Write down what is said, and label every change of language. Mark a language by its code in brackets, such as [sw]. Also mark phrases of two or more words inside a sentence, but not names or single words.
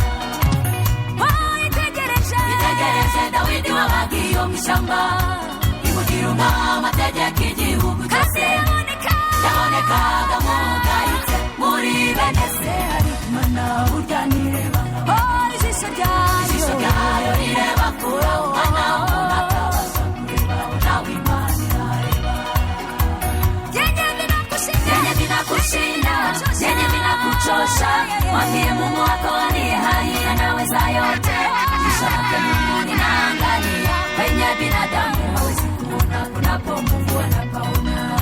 [rw] Itegereje Dawidi wabagiye mu ishyamba, imugira umwami ategeka igihugu cyose. Yabonekaga nk'ugayitse muri bene se, ariko Imana burya ntireba. Ijisho ryayo rireba kure umwana w'umuntu atabasha kurebaho nawe Imana irareba. [sw] Yenye vinakushinda, yenye vinakuchosha, mwambie Mungu wako aliye hai anaweza yote. Jicho lake Mungu linaangalia penye binadamu hawezi kuona, kunapo Mungu anapaona.